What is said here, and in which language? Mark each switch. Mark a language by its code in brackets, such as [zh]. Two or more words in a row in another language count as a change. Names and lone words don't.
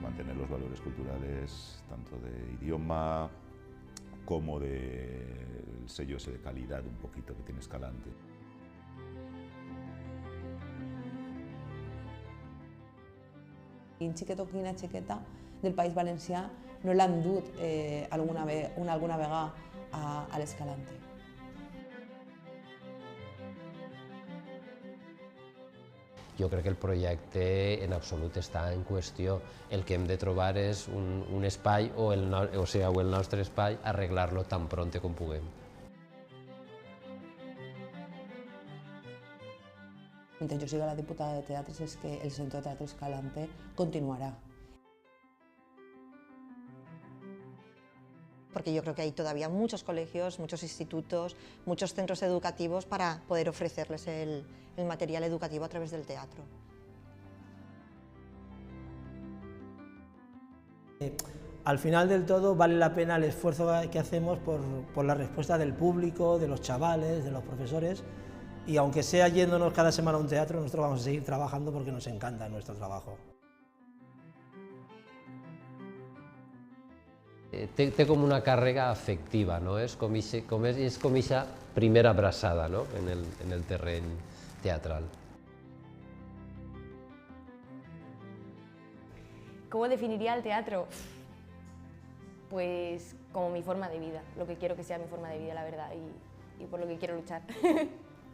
[es] mantener los valores culturales, tanto de idioma como del sello ese de calidad un poquito que tiene Escalante. [ca] Quin xiquet o quina xiqueta del País Valencià no l'han dut alguna vegada a l'Escalante. Jo crec que el projecte en absolut està en qüestió. El que hem de trobar és un espai, o el nostre espai, arreglar-lo tan pronte com puguem. Mentre jo siga la diputada de teatres és que el Centre de Teatre Escalante continuarà. [es] Porque yo creo que hay todavía muchos colegios, muchos institutos, muchos centros educativos para poder ofrecerles el material educativo a través del teatro. Al final del todo vale la pena el esfuerzo que hacemos por la respuesta del público, de los chavales, de los profesores, y aunque sea yéndonos cada semana a un teatro, nosotros vamos a seguir trabajando porque nos encanta nuestro trabajo. [ca] Té com una càrrega afectiva, no? És com aquesta primera abraçada, no? en el terreny teatral. [es] ¿Cómo definiría el teatro? Pues como mi forma de vida, lo que quiero que sea mi forma de vida, la verdad, y por lo que quiero luchar.